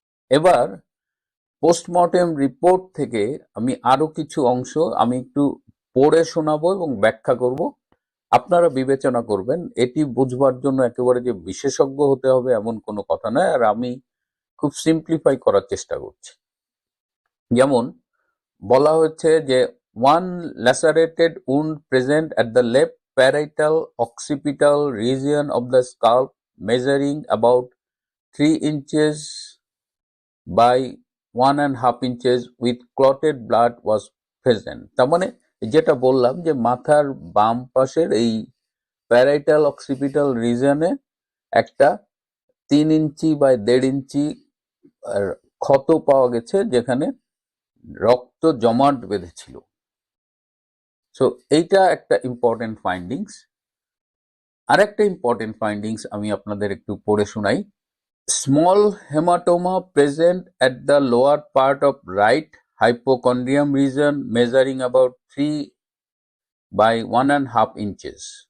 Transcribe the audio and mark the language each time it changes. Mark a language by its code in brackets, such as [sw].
[bn] এবার postmortem report থেকে আমি আরো কিছু অংশ আমি একটু পড়ে শোনাবো এবং ব্যাখ্যা করব, আপনারা বিবেচনা করবেন। এটি বুঝবার জন্য একেবারে যে বিশেষজ্ঞ হতে হবে এমন কোনো কথা নয়, আর আমি খুব সিম্পলিফাই করার চেষ্টা করছি। যেমন বলা হচ্ছে যে [en] one lacerated wound present at the left parietal occipital region of the scalp measuring about 3 inches by 1.5 inches with clotted blood was present। [bn] তার মানে যেটা বললাম যে মাথার বাম পাশের এই প্যারাইটাল অক্সিপিটাল রিজনে একটা 3 ইঞ্চি বা 1.5 ইঞ্চি ক্ষত পাওয়া গেছে যেখানে রক্ত জমাট বেঁধেছিল। সো এইটা একটা ইম্পর্টেন্ট ফাইন্ডিংস। আর একটা ইম্পর্টেন্ট ফাইন্ডিংস আমি আপনাদের একটু পড়ে শোনাই। [en] Small haematoma present at the lower part of right hypochondrium region measuring about 3 by 1.5 inches.